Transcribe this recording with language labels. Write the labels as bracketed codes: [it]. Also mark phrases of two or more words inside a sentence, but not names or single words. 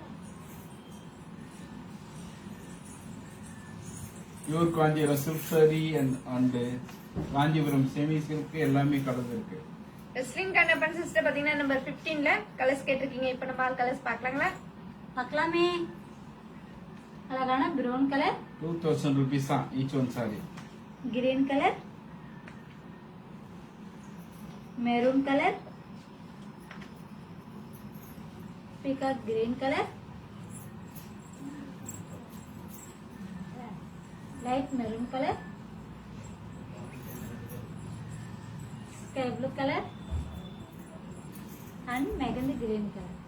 [en] pure Kanchipuram silk saree and Kanchipuram semi silk [ta] எல்லாமே கலந்துருக்கு. வெஸ்லின் கண்ணப்பன் சிஸ்டர் பாத்தீங்கன்னா நம்பர் 15ல கலர்ஸ் கேட்டிருக்கீங்க. இப்ப நம்ம [en] all colours [ta] பார்க்கலாங்களா? பார்க்கலாமே. [te] అలాగానే [en] brown colour 2000 rupees each one saree. green colour maroon colour peacock green colour light maroon colour sky blue colour and mehendi green colour